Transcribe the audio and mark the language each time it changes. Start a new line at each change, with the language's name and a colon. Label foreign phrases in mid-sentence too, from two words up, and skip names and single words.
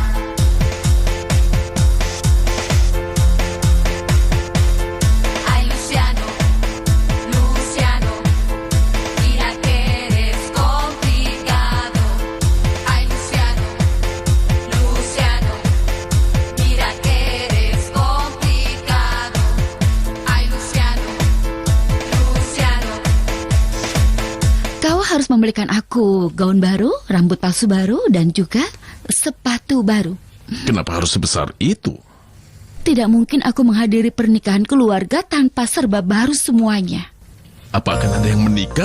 Spanish: Ay, Luciano, Luciano, mira que eres complicado. Ay, Luciano, Luciano, mira que eres complicado. Ay, Luciano, Luciano.
Indonesian: Kau harus membelikan aku gaun baru, rambut palsu baru, dan juga sepatu baru. Kenapa harus sebesar itu? Tidak mungkin aku menghadiri pernikahan keluarga tanpa serba baru semuanya. Apa akan ada yang menikah?